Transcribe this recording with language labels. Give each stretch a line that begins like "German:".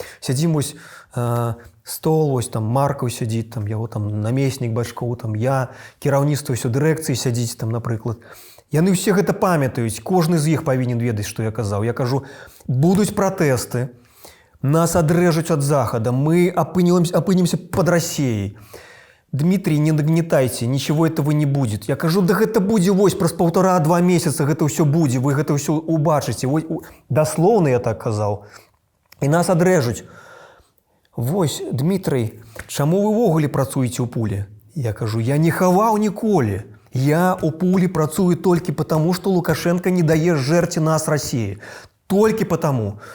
Belarusian: Сядзім вось стол, вось там Маркаў сядзіць, там яго там намеснік Бачкоў, там я, кіраўніцтва ўсё дырэкцыі сядзіць там, напрыклад. Яны ўсе гэта памятаюць, кожны з іх павінен ведаць, што я казаў. Я кажу, будуць пратэсты, нас адрэжуць ад захада, мы апынемся под Расіяй.
Russian: Дмитрий, не нагнетайте, ничего этого не будет.
Belarusian: Я кажу, да гэта будзе вось праз 1,5-2 месяца гэта ўсё будзе, вы гэта ўсё убачыце. Даслоўна я так казаў. І нас адрэжуць. Вось, Дмитрий, чаму вы ўвогуле працуеце ў пуле? Я кажу, я не хаваў ніколі. Я у пуле працую толькі потому, што Лукашенко не дае жэрці нас Расіі. Толькі потому.